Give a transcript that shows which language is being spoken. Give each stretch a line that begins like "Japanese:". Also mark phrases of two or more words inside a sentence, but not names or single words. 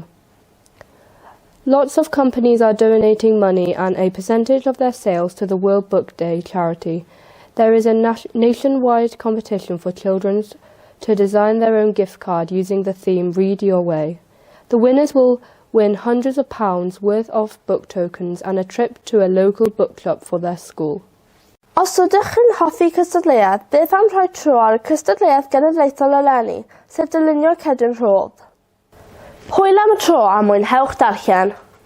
English: Lots of companies are donating money and a percentage of their sales to the World Book Day charity. There is a nationwide competition for children to design their own gift card using the theme Read Your Way. The winners will win hundreds of pounds worth of book tokens and a trip to a local bookshop for their school.
Welsh: Os ydych yn hoffi cystadleuaeth, beth am rhoi tro ar y cystadleuaeth genedlaethol eleni, sef dylunio cedyn rhodd. Hwyl am y tro a mwynhewch darllen.